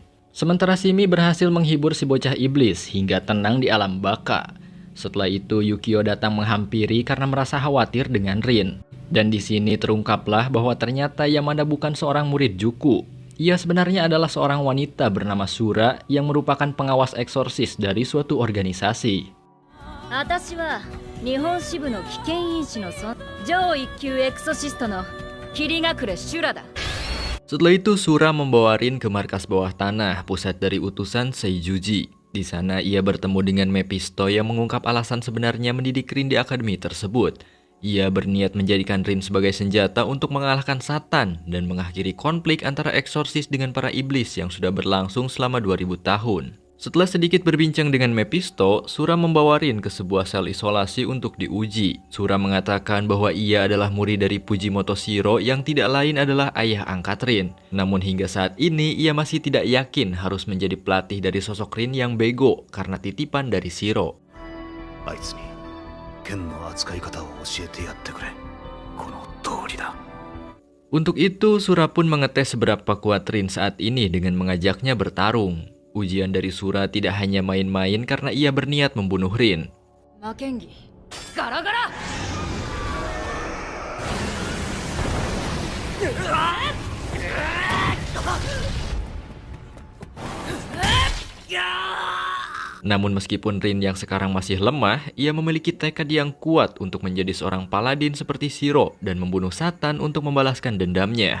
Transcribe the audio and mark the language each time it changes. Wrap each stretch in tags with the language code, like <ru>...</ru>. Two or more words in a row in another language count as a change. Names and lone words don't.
<id>Sementara Simi berhasil menghibur si bocah iblis hingga tenang di alam baka. Setelah itu, Yukio datang menghampiri karena merasa khawatir dengan Rin. Dan di sini terungkaplah bahwa ternyata Yamada bukan seorang murid Juku. Ia sebenarnya adalah seorang wanita bernama Sura yang merupakan pengawas eksorsis dari suatu organisasi.</id> <ja>私は日本支部の危険因子の上一級エクソシストの霧隠れ修羅だ。</ja> <id>Setelah itu Sura membawa Rin ke markas bawah tanah, pusat dari utusan Seijuji. Di sana ia bertemu dengan Mephisto yang mengungkap alasan sebenarnya mendidik Rin di akademi tersebut. Ia berniat menjadikan Rin sebagai senjata untuk mengalahkan Satan dan mengakhiri konflik antara eksorsis dengan para iblis yang sudah berlangsung selama 2000 tahun. Setelah sedikit berbincang dengan Mephisto, Sura membawa Rin ke sebuah sel isolasi untuk diuji. Sura mengatakan bahwa ia adalah murid dari Fujimoto Shiro yang tidak lain adalah ayah angkat Rin. Namun hingga saat ini ia masih tidak yakin harus menjadi pelatih dari sosok Rin yang bego karena titipan dari Shiro.</id> <ja>あいつに剣の扱い方を教えてやってくれ。この通りだ。</ja> <id>Untuk itu, Sura pun ngetes seberapa kuat Rin saat ini dengan mengajaknya bertarung. Ujian dari Sura tidak hanya main-main karena ia berniat membunuh Rin.</id> <ja>魔剣技ガラガラ。</ja> <id>Namun meskipun Rin yang sekarang masih lemah, ia memiliki tekad yang kuat untuk menjadi seorang paladin seperti Shiro dan membunuh Satan untuk membalaskan dendamnya.</id>